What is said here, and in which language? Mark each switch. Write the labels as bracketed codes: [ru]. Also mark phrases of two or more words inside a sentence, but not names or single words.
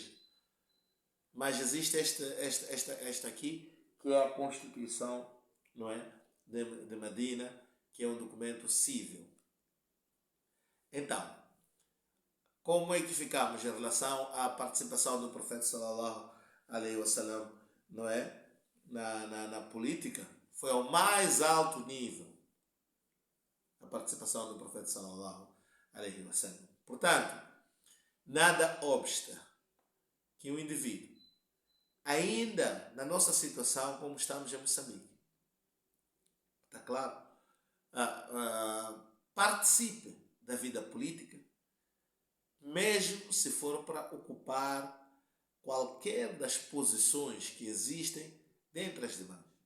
[pt] Mas existe esta aqui, que é a Constituição, não é? de Medina, que é um documento civil. Então, como é que ficamos em relação à participação do profeta [ar] صلى الله عليه وسلم, [pt] não é? Na política? Foi ao mais alto nível a participação do profeta [ar] صلى الله عليه وسلم. [pt] Portanto, nada obsta que um indivíduo, ainda na nossa situação como estamos em Moçambique, está claro? Participe da vida política, mesmo se for para ocupar qualquer das posições que existem dentre as demais.